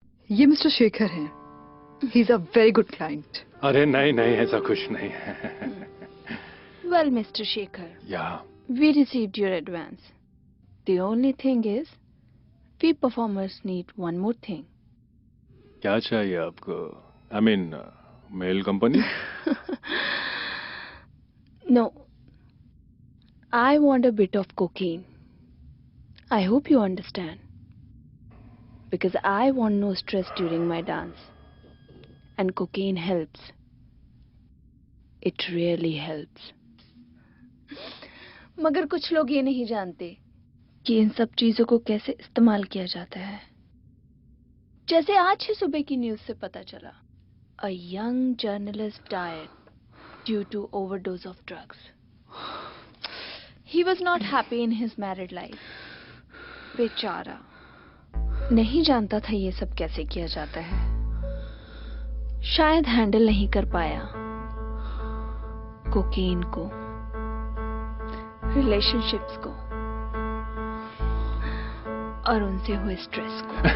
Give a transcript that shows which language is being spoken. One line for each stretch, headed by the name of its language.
Hindi: ये मिस्टर शेखर हैं.
English: He is a very good client.
Hindi: अरे नहीं नहीं, ऐसा कुछ नहीं है.
English: Well, Mr. Shekhar,
Hindi: या
English: we received your advance. The only thing is, we performers need one more thing.
Hindi: क्या चाहिए आपको?
English: I mean
Hindi: mail company.
English: No, I want a bit of cocaine. I hope you understand. Because I want no stress during my dance. And cocaine helps. It really helps.
Hindi: मगर कुछ लोग ये नहीं जानते कि इन सब चीजों को कैसे इस्तेमाल किया जाता है. जैसे आज ही सुबह की न्यूज़ से पता चला.
English: A young journalist died due to overdose of drugs. He was not happy in his married life.
Hindi: बेचारा नहीं जानता था ये सब कैसे किया जाता है. शायद हैंडल नहीं कर पाया कोकेन को, रिलेशनशिप्स को और उनसे हुए स्ट्रेस को.